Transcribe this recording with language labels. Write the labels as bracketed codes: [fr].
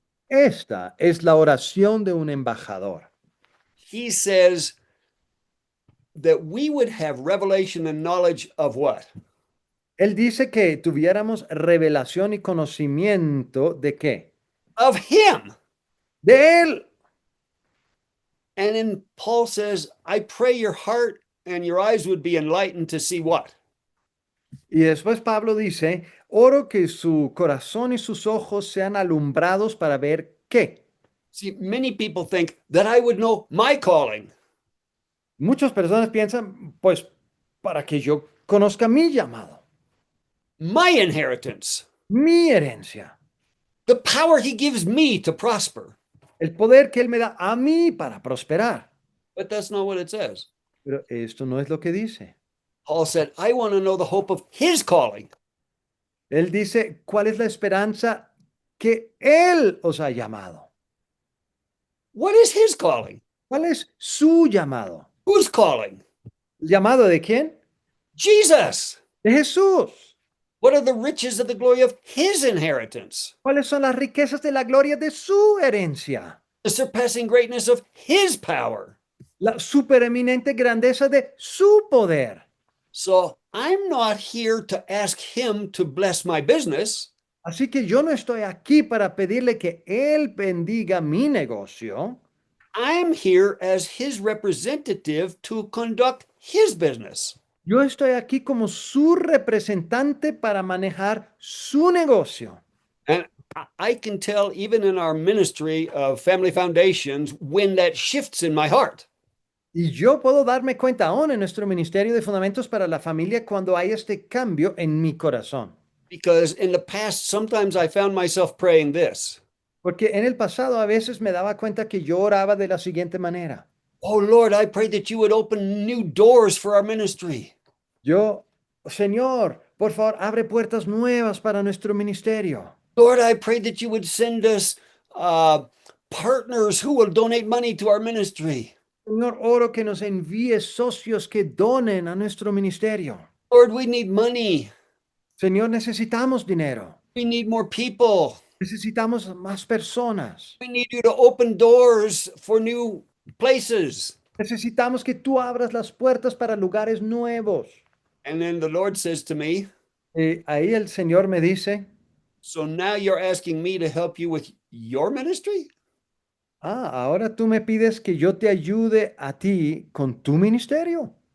[es] Esta es la oración de un embajador. [en] He says that we would have revelation and knowledge of what? [es] Él dice que tuviéramos revelación y conocimiento de qué? [en] Of him. [es] De Él. [en] And then Paul says, I pray your heart and your eyes would be enlightened to see what? [es] Y después Pablo dice, oro que su corazón y sus ojos sean alumbrados para ver qué. [en] See, many people think that I would know my calling. [es] Muchas personas piensan, pues, para que yo conozca mi llamado, [en] My inheritance, [es] mi herencia, [en] the power he gives me to prosper. [es] el poder que Él me da a mí para prosperar. [en] But that's not what it says. [es] Pero esto no es lo que dice. [en] Paul said, I want to know the hope of his calling. [es] Él dice, ¿cuál es la esperanza que Él os ha llamado? [en] What is his calling? [es] ¿Cuál es su llamado? [en] Whose calling? [es] ¿El llamado de quién? [en] Jesus. [es] De Jesús. [en] What are the riches of the glory of his inheritance? [es] ¿Cuáles son las riquezas de la gloria de su herencia? [en] The surpassing greatness of his power. [es] La supereminente grandeza de su poder. [en] So I'm not here to ask him to bless my business. [es] Así que yo no estoy aquí para pedirle que Él bendiga mi negocio. [en] I'm here as his representative to conduct his business. [es] Yo estoy aquí como su representante para manejar su negocio. [en] And I can tell even in our ministry of Family Foundations when that shifts in my heart. [es] Y yo puedo darme cuenta aún en nuestro Ministerio de Fundamentos para la Familia cuando hay este cambio en mi corazón. [en] Because in the past, sometimes I found myself praying this. [es] Porque en el pasado a veces me daba cuenta que yo oraba de la siguiente manera. [en] Oh Lord, I pray that you would open new doors for our ministry. [es] Yo, Señor, por favor, abre puertas nuevas para nuestro ministerio. [en] Lord, I pray that you would send us partners who will donate money to our ministry. [es] Señor, oro que nos envíes socios que donen a nuestro ministerio. [en] Lord, we need money. [es] Señor, necesitamos dinero. [en] We need more people. [es] Necesitamos más personas. [en] We need you to open doors for new places. [es] Necesitamos que tú abras las puertas para lugares nuevos. [en] And then the Lord says to me, [es] Y ahí el Señor me dice, [en] so now you're asking me to help you with your ministry? [es] ahora tú me pides que yo te ayude a ti con tu ministerio.